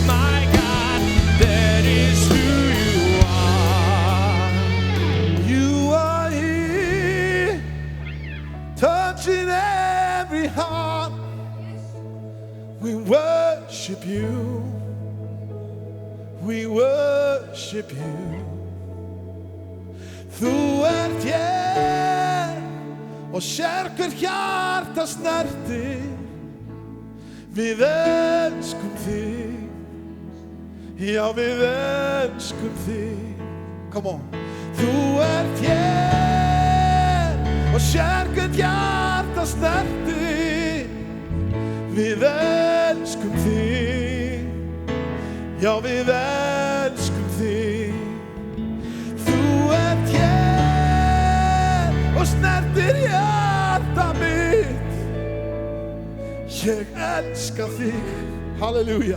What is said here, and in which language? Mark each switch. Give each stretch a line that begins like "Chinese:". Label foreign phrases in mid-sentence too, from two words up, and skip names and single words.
English: My God, that is who you are. You are here, touching every heart. We worship you. We worship you.
Icelandic: Þú hér og sér hver hjarta snerti. Við elskum þig. Já, við elskum þig.
English: Come on.
Icelandic: Þú hér og sér hver hjarta snerti. Við elskum þig. Já, við elskum þig. Þú hér Ég elska þig, halleluja.